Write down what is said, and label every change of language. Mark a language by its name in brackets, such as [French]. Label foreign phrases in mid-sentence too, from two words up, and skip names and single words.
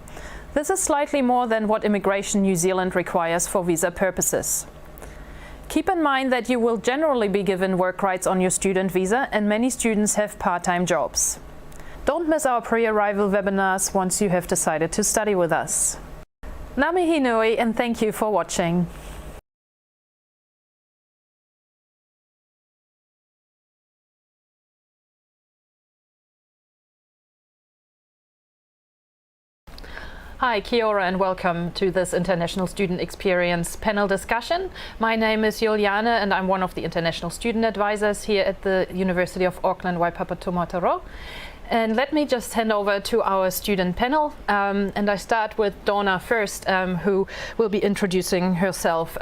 [English] This is slightly more than what Immigration New Zealand requires for visa purposes. Keep in mind that you will generally be given work rights on your student visa, and many students have part-time jobs. Don't miss our pre-arrival webinars once you have decided to study with us. [Māori] Ngā mihi nui, [English] and thank you for watching. Hi, [Māori] kia ora [English] and welcome to this International Student Experience panel discussion. My name is Juliana and I'm one of the International Student Advisors here at the University of Auckland, Waipapa Tōmataro. And let me just hand over to our student panel. And I start with Donna first, who will be introducing herself.